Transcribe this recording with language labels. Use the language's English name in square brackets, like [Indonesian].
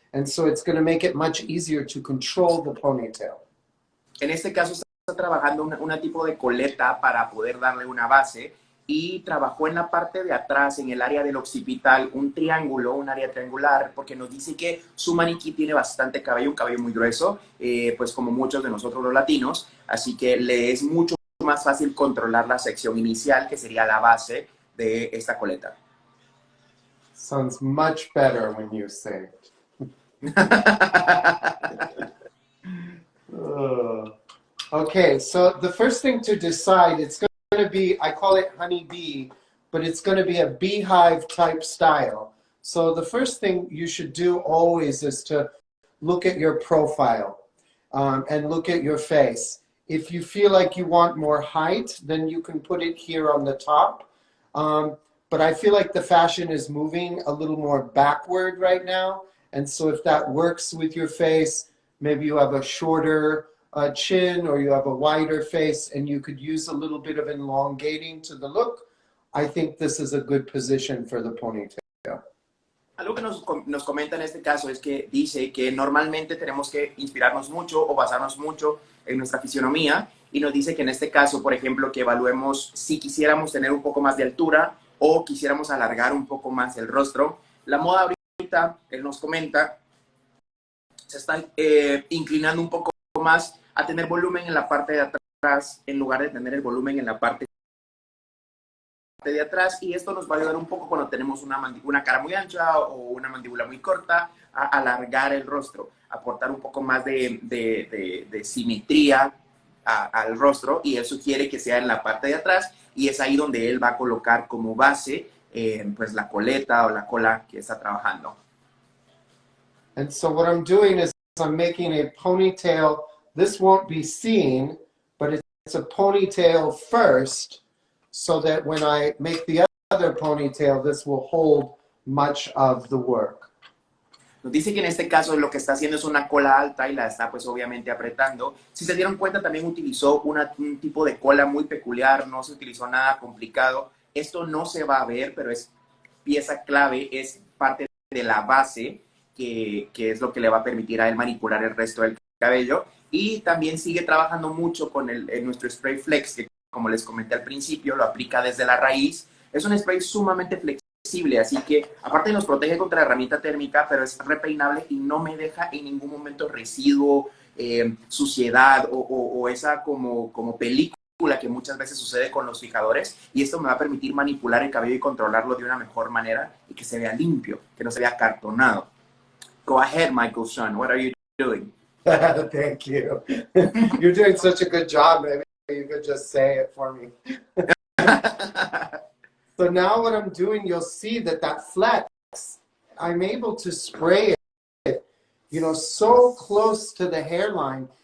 [English] And so it's going to make it much easier to control the ponytail. [Spanish] En este caso está trabajando una tipo de coleta para poder darle una base, y trabajó en la parte de atrás, en el área del occipital, un triángulo, un área triangular, porque nos dice que su maniquí tiene bastante cabello, un cabello muy grueso, pues como muchos de nosotros los latinos, así que le es mucho más fácil controlar la sección inicial, que sería la base de esta coleta. [English] Sounds much better when you say it. Okay, so the first thing to decide, it's going to be, I call it honeybee, but it's going to be a beehive type style. So the first thing you should do always is to look at your profile and look at your face. If you feel like you want more height, then you can put it here on the top. But I feel like the fashion is moving a little more backward right now. And so if that works with your face, maybe you have a shorter chin, or you have a wider face, and you could use a little bit of elongating to the look, I think this is a good position for the ponytail. [Spanish] Algo que nos comenta en este caso es que dice que normalmente tenemos que inspirarnos mucho o basarnos mucho en nuestra fisionomía y nos dice que en este caso, por ejemplo, que evaluemos si quisiéramos tener un poco más de altura o quisiéramos alargar un poco más el rostro. La moda ahorita, él nos comenta, se está inclinando un poco más a tener volumen en la parte de atrás en lugar de tener el volumen en la parte de atrás, y esto nos va a ayudar un poco cuando tenemos una cara muy ancha o una mandíbula muy corta a alargar el rostro, aportar un poco más de simetría al rostro, y él sugiere que sea en la parte de atrás, y es ahí donde él va a colocar como base pues la coleta o la cola que está trabajando. [English] And so what I'm doing is I'm making a ponytail. This won't be seen, but it's a ponytail first, so that when I make the other ponytail, this will hold much of the work. [Spanish] Nos dice que en este caso lo que está haciendo es una cola alta y la está pues obviamente apretando. Si se dieron cuenta, también utilizó un tipo de cola muy peculiar, no se utilizó nada complicado. Esto no se va a ver, pero es pieza clave, es parte de la base que es lo que le va a permitir a él manipular el resto del cabello. Y también sigue trabajando mucho con nuestro spray flex, que como les comenté al principio, lo aplica desde la raíz. Es un spray sumamente flexible, así que aparte nos protege contra la herramienta térmica, pero es repeinable y no me deja en ningún momento residuo, suciedad o esa como película que muchas veces sucede con los fijadores, y esto me va a permitir manipular el cabello y controlarlo de una mejor manera y que se vea limpio, que no se vea acartonado. [English] Go ahead, Michael Sean, what are you doing? Thank you. You're doing such a good job. Maybe you could just say it for me. So now what I'm doing, you'll see that flex, I'm able to spray it, so close to the hairline.